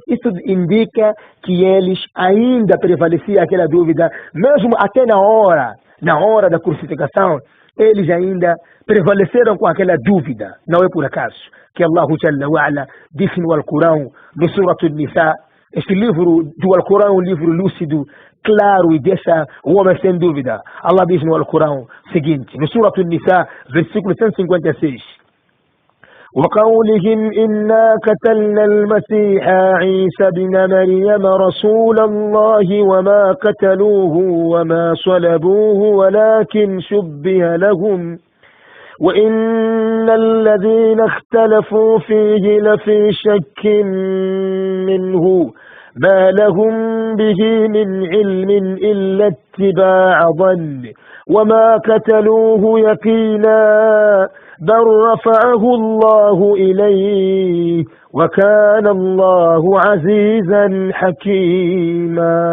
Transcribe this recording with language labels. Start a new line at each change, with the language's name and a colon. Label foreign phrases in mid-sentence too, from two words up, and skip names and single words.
Portuguese: Isso indica que eles ainda prevaleciam aquela dúvida, mesmo até na hora da crucificação, eles ainda prevaleceram com aquela dúvida. Não é por acaso que
Arabic: الله جل وعلا
Portuguese: disse no Alcorão, no Surat An-Nisa, este livro do Alcorão é um livro lúcido, claro, e deixa o homem sem dúvida. Allah diz no Alcorão o seguinte, no Surat An-Nisa, versículo 156:
Arabic: وقولهم إنا قتلنا المسيح عيسى ابن مريم رسول الله وما قتلوه وما صلبوه ولكن شبه لهم وإن الذين اختلفوا فيه لفي شك منه ما لهم به من علم إلا اتباع ظن وما قتلوه يقينا بل رفعه الله إليه وكان الله عزيزا حكيما.